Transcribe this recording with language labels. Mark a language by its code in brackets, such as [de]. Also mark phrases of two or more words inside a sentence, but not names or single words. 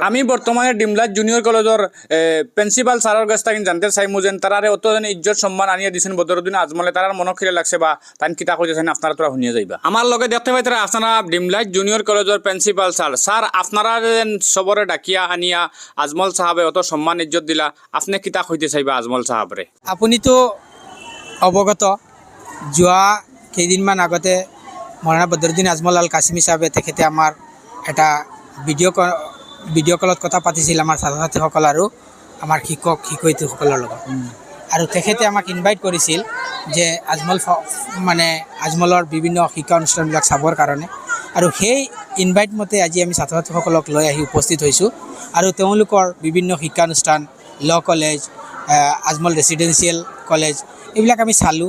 [syl] আমি বর্তমানে ড্রিম লাইট জুনিয়র কলেজের প্রিন্সিপাল স্যারের কাছ থেকে জানতে চাইমু যেন তারারে অত ইজ্জত সম্মান আনিয়ে দিয়েছেন বদরুদ্দিন আজমলে তার মনে খিলে লাগছে বা তাই কিতা কইতেছেন আপনারা তোরা শুনিয়ে যাইবা। আমার লগে দেখতে পাই তারা আপনারা ড্রিম লাইট জুনিয়র কলেজের প্রিন্সিপাল স্যার আপনারা সবরে ডাকিয়া আনিয়া আজমল সাহাবে অত সম্মান ইজ্জত দিলা আপনি কিতা কইতে চাইবা আজমল সাহাবরে? [as] আপুনি তো অৱগত যোৱা কেইদিনমান আগতে মৌলানা বদৰুদ্দিন আজমল আল কাছিমি সাহেবে তেখেতে আমাৰ এটা ভিডিঅ' কলত কথা পাতিছিল আমাৰ ছাত্ৰ ছাত্ৰীসকল আৰু আমাৰ শিক্ষক শিক্ষয়িত্ৰীসকলৰ লগত আৰু তেখেতে আমাক ইনভাইট কৰিছিল যে আজমলৰ বিভিন্ন শিক্ষা অনুষ্ঠানবিলাক চাবৰ কাৰণে আৰু সেই ইনভাইট মতে আজি আমি ছাত্ৰ ছাত্ৰীসকলক লৈ আহি উপস্থিত হৈছোঁ আৰু তেওঁলোকৰ বিভিন্ন শিক্ষানুষ্ঠান ল কলেজ আজমল ৰেচিডেঞ্চিয়েল কলেজ এইবিলাক আমি চালোঁ।